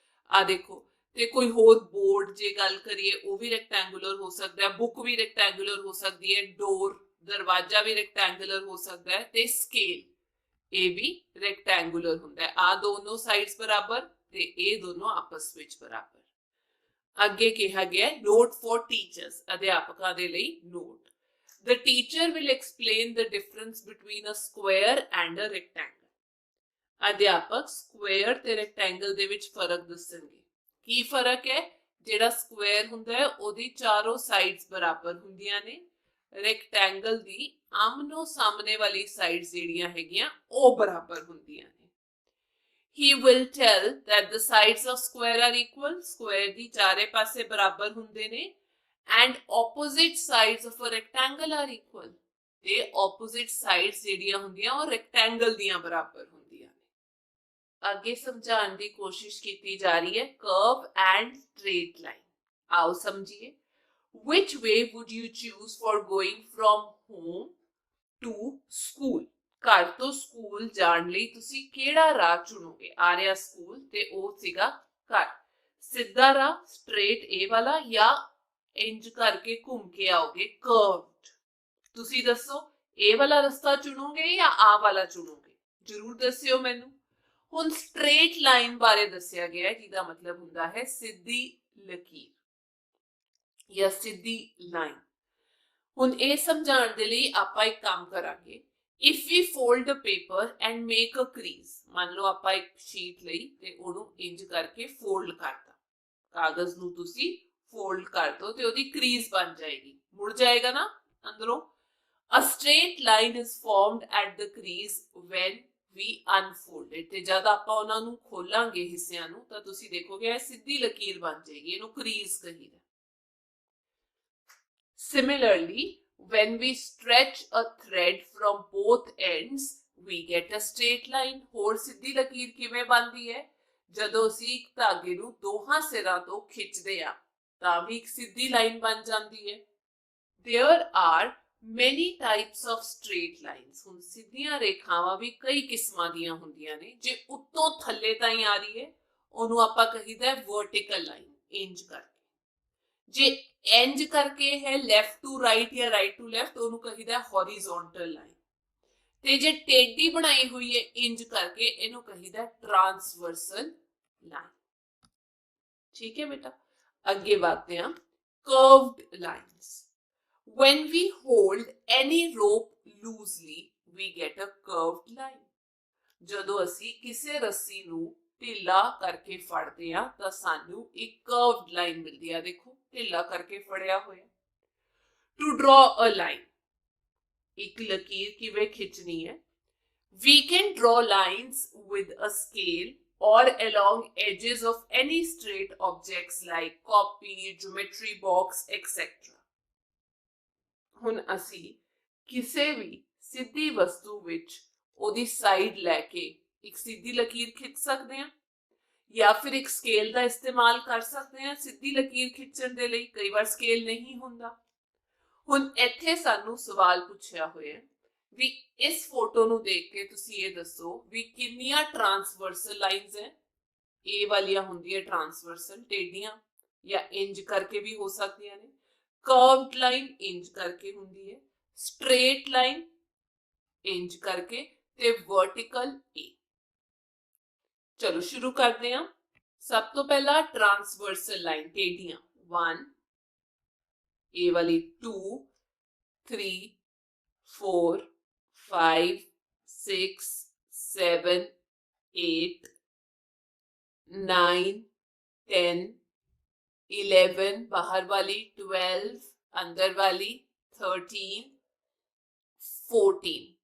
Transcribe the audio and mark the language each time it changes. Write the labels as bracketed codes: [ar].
[pa] ਆ ਦੇਖੋ, ਤੇ ਕੋਈ ਹੋਰ ਬੋਰਡ ਜੇ ਗੱਲ ਕਰੀਏ ਉਹ ਵੀ ਰੈਕਟੈਂਗੂਲਰ ਹੋ ਸਕਦਾ ਹੈ, ਬੁੱਕ ਵੀ ਰੈਕਟੈਂਗੂਲਰ ਹੋ ਸਕਦੀ ਹੈ, ਡੋਰ ਦਰਵਾਜ਼ਾ ਵੀ ਰੈਕਟੈਂਗੂਲਰ ਹੋ ਸਕਦਾ ਹੈ ਤੇ ਸਕੇਲ ਇਹ ਵੀ ਰੈਕਟੈਂਗੂਲਰ ਹੁੰਦਾ ਹੈ। ਆ ਦੋਨੋਂ ਸਾਈਡਸ ਬਰਾਬਰ ਤੇ ਇਹ ਦੋਨੋਂ ਆਪਸ ਵਿੱਚ ਬਰਾਬਰ। ਅੱਗੇ ਕਿਹਾ ਗਿਆ ਨੋਟ ਫॉर ਟੀਚਰਸ, ਅਧਿਆਪਕਾਂ ਦੇ ਲਈ note. [en] The teacher will explain the difference between a square and a rectangle. [pa] ਅਧਿਆਪਕ ਸਕੁਆਇਰ ਤੇ ਰੈਕਟੈਂਗਲ ਦੇ ਵਿੱਚ ਫਰਕ ਦੱਸਣਗੇ। ਕੀ ਫਰਕ ਹੈ? ਜਿਹੜਾ ਸਕੁਆਇਰ ਹੁੰਦਾ ਹੈ ਉਹਦੀ ਚਾਰੋਂ ਸਾਈਡਸ ਬਰਾਬਰ ਹੁੰਦੀਆਂ ਨੇ, ਰੈਕਟੈਂਗਲ ਦੀ ਆਮਨੋ ਸਾਹਮਣੇ ਵਾਲੀ ਸਾਈਡਸ ਜਿਹੜੀਆਂ ਹੈਗੀਆਂ ਉਹ ਬਰਾਬਰ ਹੁੰਦੀਆਂ ਨੇ। [en] He will tell that the sides of square are equal. Square [pa] ਦੀ ਚਾਰੇ ਪਾਸੇ ਬਰਾਬਰ ਹੁੰਦੇ ਨੇ [en] and opposite sides of a rectangle are equal. [pa] ਤੇ opposite sides ਜਿਹੜੀਆਂ ਹੁੰਦੀਆਂ ਉਹ ਰੈਕਟੈਂਗਲ ਦੀਆਂ ਬਰਾਬਰ ਹੁੰਦੀਆਂ ਨੇ। ਅੱਗੇ ਸਮਝਾਉਣ ਦੀ ਕੋਸ਼ਿਸ਼ ਕੀਤੀ ਜਾ ਰਹੀ ਹੈ [en] curve and straight line. [pa] ਆਓ ਸਮਝੀਏ। [en] Which way would you choose for going from home to school? [pa] ਘਰ ਤੋਂ ਸਕੂਲ ਜਾਣ ਲਈ ਤੁਸੀਂ ਕਿਹੜਾ ਰਾਹ ਚੁਣੋਗੇ? ਆ ਰਿਹਾ ਸਕੂਲ ਤੇ ਉਹ ਸੀਗਾ ਘਰ। ਸਿੱਧਾ ਰਾਹ ਸਟ੍ਰੇਟ ਇਹ ਵਾਲਾ ਜਾਂ ਇੰਜ ਕਰਕੇ ਘੁੰਮ ਕੇ ਆਓਗੇ ਕਰਵਡ? ਤੁਸੀਂ ਦੱਸੋ ਇਹ ਵਾਲਾ ਰਸਤਾ ਚੁਣੋਗੇ ਜਾਂ ਆ ਵਾਲਾ ਚੁਣੋਗੇ? ਜਰੂਰ ਦੱਸਿਓ ਮੈਨੂੰ। ਹੁਣ ਸਟ੍ਰੇਟ ਲਾਈਨ ਬਾਰੇ ਦੱਸਿਆ ਗਿਆ ਜਿਹਦਾ ਮਤਲਬ ਹੁੰਦਾ ਹੈ ਸਿੱਧੀ ਲਕੀਰ ਜਾਂ ਸਿੱਧੀ ਲਾਈਨ। ਹੁਣ ਇਹ ਸਮਝਾਉਣ ਦੇ ਲਈ ਆਪਾਂ ਇੱਕ ਕੰਮ ਕਰਾਂਗੇ। [en] If we fold the paper and make a crease, [pa] ਮੰਨ ਲਓ ਆਪਾਂ ਇੱਕ ਸ਼ੀਟ ਲਈ ਤੇ ਉਹਨੂੰ ਇੰਜ ਕਰਕੇ ਫੋਲਡ ਕਰਤਾ, ਕਾਗਜ਼ ਨੂੰ ਤੁਸੀਂ ਫੋਲਡ ਕਰ ਦੋ ਤੇ ਉਹਦੀ ਕ੍ਰੀਜ਼ ਬਣ ਜਾਏਗੀ, ਮੁੜ ਜਾਏਗਾ ਨਾ ਅੰਦਰੋਂ। [en] A straight line is formed at the crease when we unfold it. [pa] ਤੇ ਜਦ ਆਪਾਂ ਉਹਨਾਂ ਨੂੰ ਖੋਲਾਂਗੇ ਹਿੱਸਿਆਂ ਨੂੰ ਤਾਂ ਤੁਸੀਂ ਦੇਖੋਗੇ ਇਹ ਸਿੱਧੀ ਲਕੀਰ ਬਣ ਜਾਏਗੀ, ਇਹਨੂੰ crease ਕਹੀਦਾ। [en] Similarly, when we stretch a thread from both ends, we get a straight line. [pa] ਹੋਰ ਸਿੱਧੀ ਲਕੀਰ ਕਿਵੇਂ ਬਣਦੀ ਹੈ? ਜਦੋਂ ਅਸੀਂ ਇੱਕ ਧਾਗੇ ਨੂੰ ਦੋਹਾਂ ਸਿਰਾਂ ਤੋਂ ਖਿੱਚਦੇ ਆ ਤਾਂ ਵੀ ਇੱਕ ਸਿੱਧੀ ਲਾਈਨ ਬਣ ਜਾਂਦੀ ਹੈ। [en] There are many types of straight lines। [pa] ਹੁਣ ਸਿੱਧੀਆਂ ਰੇਖਾਵਾਂ ਵੀ ਕਈ ਕਿਸਮਾਂ ਦੀਆਂ ਹੁੰਦੀਆਂ ਨੇ। ਜੇ ਉੱਤੋਂ ਥੱਲੇ ਤਾਈਂ ਆ ਰਹੀ ਹੈ ਉਹਨੂੰ ਆਪਾਂ ਕਹੀਦਾ vertical line, ਇੰਜ ਕਰਕੇ। ਜੇ ਇੰਜ ਕਰਕੇ ਹੈ left to right ਜਾਂ right to left ਉਹਨੂੰ ਕਹੀਦਾ horizontal line। ਤੇ ਜੇ ਟੇਢੀ ਬਣਾਈ ਹੋਈ ਹੈ ਇੰਜ ਕਰਕੇ ਇਹਨੂੰ ਕਹੀਦਾ transversal line। ਠੀਕ ਹੈ ਬੇਟਾ, ਅੱਗੇ ਵਧਦੇ ਹਾਂ। [en] curved lines, when we hold any rope loosely we get a curved line। [pa] ਜਦੋਂ ਅਸੀਂ ਕਿਸੇ ਰੱਸੀ ਨੂੰ ਢਿੱਲਾ ਕਰਕੇ ਫੜਦੇ ਆ ਤਾਂ ਸਾਨੂੰ ਇੱਕ curved line ਮਿਲਦੀ ਆ। ਦੇਖੋ ਢਿੱਲਾ ਕਰਕੇ ਫੜਿਆ ਹੋਇਆ। [en] to draw a line, [pa] ਇੱਕ ਲਕੀਰ ਕਿਵੇਂ ਖਿੱਚਣੀ ਹੈ। [en] we can draw lines with a scale or along edges of any straight objects like copy, geometry box, etc। [pa] ਹੁਣ ਅਸੀਂ ਕਿਸੇ ਵੀ ਸਿੱਧੀ ਵਸਤੂ ਵਿੱਚ ਉਹਦੀ ਸਾਈਡ ਲੈ ਕੇ ਇੱਕ ਸਿੱਧੀ ਲਕੀਰ ਖਿੱਚ ਸਕਦੇ ਹਾਂ ਜਾਂ ਫਿਰ ਇੱਕ ਸਕੇਲ ਦਾ ਇਸਤੇਮਾਲ ਕਰ ਸਕਦੇ ਹਾਂ ਸਿੱਧੀ ਲਕੀਰ ਖਿੱਚਣ ਦੇ ਲਈ। ਕਈ ਵਾਰ ਸਕੇਲ ਨਹੀਂ ਹੁੰਦਾ। ਹੁਣ ਇੱਥੇ ਸਾਨੂੰ ਸਵਾਲ ਪੁੱਛਿਆ ਹੋਇਆ ਵੀ ਇਸ ਫੋਟੋ ਨੂੰ ਦੇਖ ਕੇ ਤੁਸੀਂ ਇਹ ਦੱਸੋ ਵੀ ਕਿੰਨੀਆਂ ਟ੍ਰਾਂਸਵਰਸਲ ਲਾਈਨਸ ਹੈ। ਇਹ ਵਾਲੀਆਂ ਹੁੰਦੀਆਂ ਟ੍ਰਾਂਸਵਰਸਲ, ਟੇਢੀਆਂ ਜਾਂ ਇੰਜ ਕਰਕੇ ਵੀ ਹੋ ਸਕਦੀਆਂ ਨੇ। ਕਰਵਡ ਲਾਈਨ ਇੰਜ ਕਰਕੇ ਹੁੰਦੀ ਹੈ, ਸਟ੍ਰੇਟ ਲਾਈਨ ਇੰਜ ਕਰਕੇ ਤੇ ਵਰਟੀਕਲ ਏ। ਚਲੋ ਸ਼ੁਰੂ ਕਰਦੇ ਹਾਂ। ਸਭ ਤੋਂ ਪਹਿਲਾਂ ਟ੍ਰਾਂਸਵਰਸਲ ਲਾਈਨ ਟੇਢੀਆਂ 1, ਇਹ ਵਾਲੀ 2, 3, 4, 5, 6, 7, 8, 9, 10, 11, [hi] बाहर वाली [pa] 12, [hi] अंदर वाली [pa] 13, 14,